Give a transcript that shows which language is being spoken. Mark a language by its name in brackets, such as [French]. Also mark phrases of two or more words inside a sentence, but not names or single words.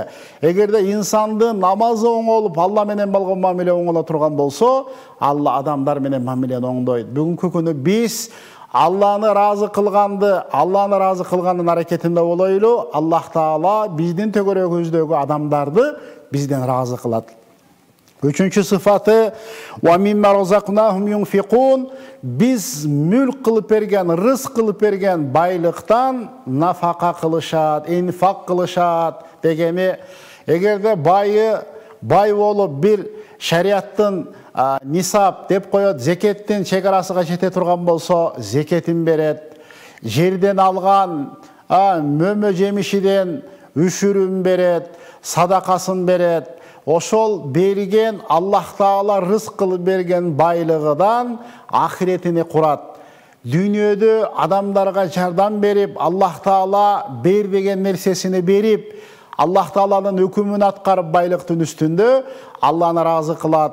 [Kyrgyz] Эгерде инсандын намазы оңолуп, Алла менен болгон мамиле оңоло турган болсо, Алла адамдар менен мамилени оңдойт. Бүгүнкү күнү биз Алланы разы кылгандын аракетинде болойлу. Аллах Таала биздин төгөрөгүбүздөгү адамдарды бизден разы кылат. Үчүнчү сыпаты [Arabic] وَمِمَّا رَزَقْنَاهُمْ يُنْفِقُونَ [Kyrgyz] Биз мүлк кылып берген, рызык кылып берген байлыктан нафака кылышат, инфак кылышат дегени. Эгерде бай болуп бир шарияттын нисап деп коёт, зекеттин чегарасыга жете турган болсо, зекетин берет. Жерден алган мөмө жемишиден үшүрүн берет, садакасын берет. Ошол берген Аллах Таала рызык кылып берген байлыгыдан ахиретини курат. Дүйнөдө адамдарга жардам берип, Аллах Таала бербеген нерсесини берип, Аллах Тааланын өкүмүн аткарып байлыктын үстүндө Алланы разы кылат.